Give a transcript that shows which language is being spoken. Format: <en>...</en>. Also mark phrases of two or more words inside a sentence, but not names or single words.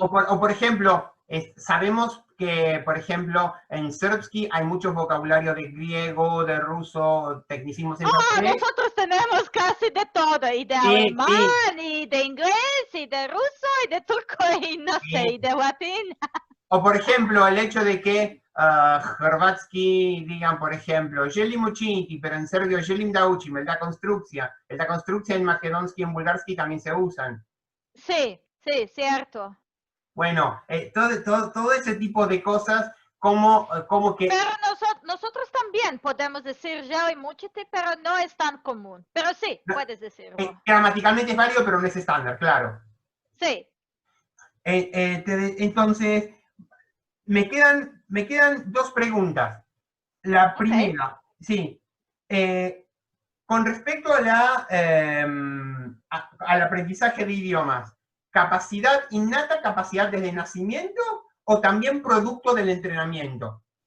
<es>O por ejemplo, sabemos que, por ejemplo, en Serbsky hay mucho vocabulario de griego, de ruso, tecnicismos en japonés. Nosotros tenemos casi de todo, y de alemán, y de inglés, y de ruso, y de turco, y no sé, y de latín. O por ejemplo, el hecho de que hrvatsky digan, por ejemplo,</es> <hr>želim učiniti,</hr> <es>pero en serbio</es> <sr>želim da učim,</sr> <es>el da construcción en makedonski y en bulgarski también se usan. Sí, cierto. Bueno, todo ese tipo de cosas, como que... Pero nosotros también podemos decir</es> <sr>želim učiti,</sr> <es>pero no es tan común. Pero sí, puedes decirlo. Gramaticalmente es válido, pero no es estándar, claro. Sí. Entonces, me quedan 2 preguntas. La primera, sí, con respecto al aprendizaje de idiomas, ¿capacidad innata, capacidad desde nacimiento o también producto del entrenamiento?</es>